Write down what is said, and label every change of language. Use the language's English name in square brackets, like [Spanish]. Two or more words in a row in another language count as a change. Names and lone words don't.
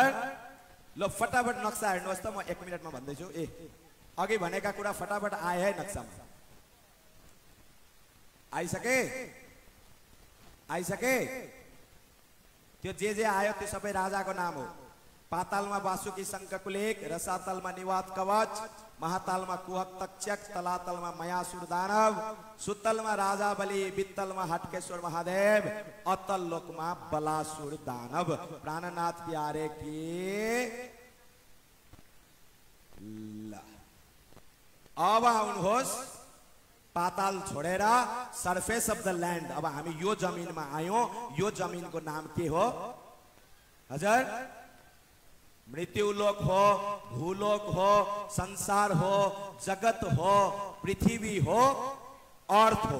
[Nepali] ल फटाफट नक्सा हेर्नुहोस् त, म 1 मिनटमा भन्दैछु। अघि भनेका कुरा फटाफट आए है नक्सामा? आइसके? आइसके? त्यो जे आयो त्यो सबै राजाको नाम हो। पातालमा वासुकी शङ्खकुलेक, रसातलमा निवात कवच, महातालमा कुहक तक्षक, तलातलमा मयासुर दानव, सुतलमा राजा बलि, वित्तलमा हटकेश्वर महादेव, अतल लोकमा बलासुर दानव। [Hindi] प्राणनाथ प्यारे की [Nepali] अब आउनुहोस् पाताल छोडेर [English] surface of the land. [Nepali] अब हामी यो जमिनमा आयौं। यो जमिनको नाम के हो हजुर? मृत्युलोक हो, भूलोक हो, संसार हो, जगत हो, पृथ्वी हो, अर्थ हो।